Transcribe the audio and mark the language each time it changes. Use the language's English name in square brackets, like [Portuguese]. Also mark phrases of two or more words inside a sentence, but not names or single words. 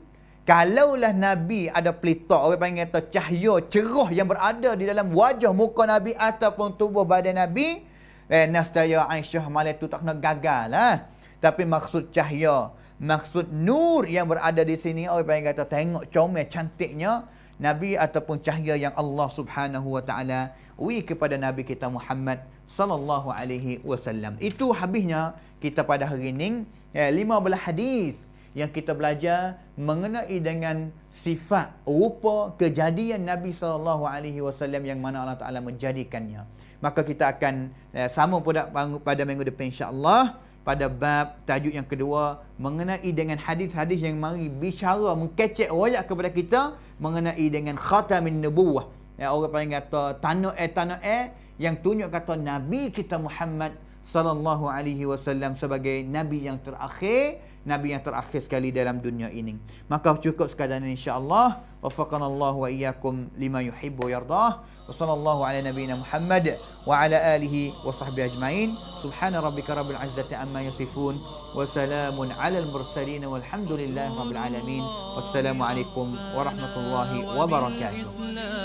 [Malay] Kalaulah Nabi ada pelita, orang panggil kata cahaya cerah yang berada di dalam wajah muka Nabi ataupun tubuh badan Nabi, nascaya Aisyah malam tu tak kena gagal lah. Tapi maksud cahaya, maksud nur yang berada di sini, orang panggil kata tengok comel cantiknya Nabi ataupun cahaya yang Allah [Arabic] سبحانه وتعالى [Malay] beri kepada Nabi kita Muhammad [Arabic] صلى الله عليه وسلم. [Malay] Itu habisnya kita pada hari ini 15 hadis yang kita belajar mengenai dengan sifat rupa kejadian Nabi [Arabic] صلى الله عليه وسلم [Malay] yang mana Allah Taala menjadikannya. Maka kita akan sama pada minggu depan [Arabic] إن شاء الله [Malay] pada bab tajuk yang kedua mengenai dengan hadis-hadis yang mari bicara mengkecek royak kepada kita mengenai dengan [Arabic] خاتم النبوة. [Malay] Orang panggil kata tanah yang tunjuk kata Nabi kita Muhammad [Arabic] صلى الله عليه وسلم [Malay] sebagai nabi yang terakhir sekali dalam dunia ini. Maka cukup sekadar ini [Arabic] إن شاء الله. وفقنا الله وإياكم لما يحبه ويرضاه. وصلى الله على نبينا محمد وعلى آله وصحبه أجمعين. سبحان ربك رب العزة عما يصفون وسلام على المرسلين والحمد لله رب العالمين. والسلام عليكم ورحمة الله وبركاته.